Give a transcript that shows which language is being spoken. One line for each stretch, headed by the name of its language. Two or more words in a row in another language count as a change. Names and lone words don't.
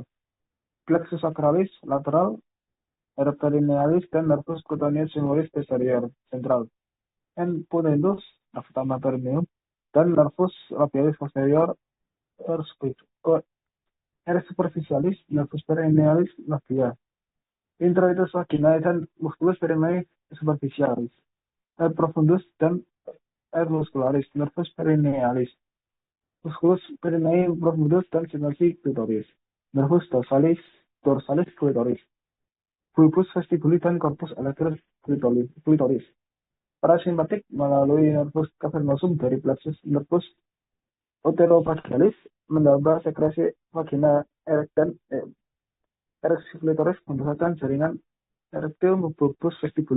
Indonesian: Plexus sacralis lateral, R perinealis dan nervus cutaneus femoris posterior, central. N potendus, nervus perineum, dan nervus labialis posterior, R superficialis, nervus perinealis labia. Introitus vaginae dan musculus perineae superficialis. R profundus dan R muscularis, nervus perinealis. Musculus perineae profundus dan sinusi clitoris. Nervus dorsalis clitoris. Bulbus vestibuli dan corpus erectus clitoris. Parasimpatik melalui nervus cavernosum dari plexus nervus uterovaginalis menambah sekresi vagina ereksi clitoris membesarkan jaringan erektil bulbus vestibuli.